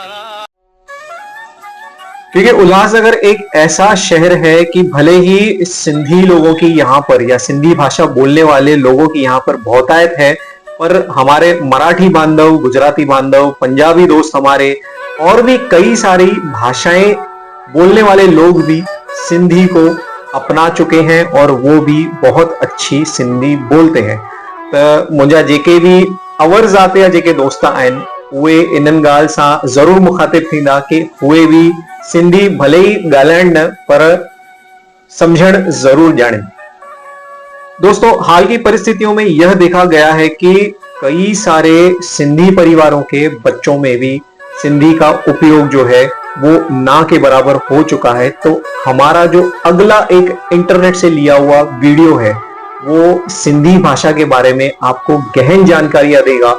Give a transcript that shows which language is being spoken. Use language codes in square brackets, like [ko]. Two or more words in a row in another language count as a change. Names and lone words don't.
[hi] क्योंकि उल्लासनगर एक ऐसा शहर है कि भले ही सिंधी लोगों की यहाँ पर या सिंधी भाषा बोलने वाले लोगों की यहाँ पर बहुतायत है, पर हमारे मराठी बांधव, गुजराती बांधव, पंजाबी दोस्त हमारे और भी कई सारी भाषाएं बोलने वाले लोग भी सिंधी को अपना चुके हैं और वो भी बहुत अच्छी सिंधी बोलते हैं। [sd] तो मुंहिंजा जेके भी अवर्स आते या जेके दोस्त आहिनि उहे इन्हनि ॻाल्हि सां ज़रूर मुखातिब थींदा कि उहे भी सिंधी भले ही ॻाल्हाइण न पर समझण जरूर जाने। [hi] दोस्तों हाल की परिस्थितियों में यह देखा गया है कि कई सारे सिंधी परिवारों के बच्चों में भी सिंधी का उपयोग जो है वो ना के बराबर हो चुका है। तो हमारा जो अगला एक इंटरनेट से लिया हुआ वीडियो है वो सिंधी भाषा के बारे में आपको गहन जानकारियां देगा।